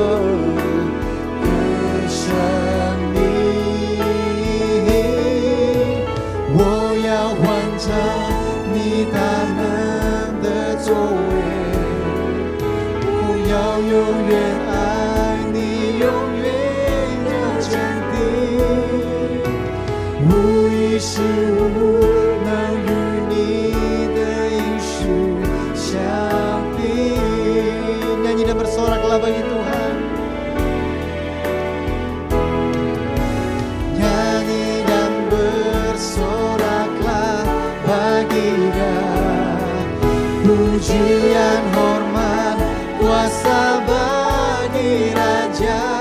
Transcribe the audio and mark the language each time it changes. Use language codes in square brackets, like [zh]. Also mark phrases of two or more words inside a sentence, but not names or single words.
[zh] 你大能的作为，我要永远爱你，永远要坚定，无一失误，能与你的应许相比。 [id] Nyanyi dan bersoraklah bagi Tuhan. Nyanyi dan bersoraklah bagi Dia, pujian, hormat, kuasa bagi Raja.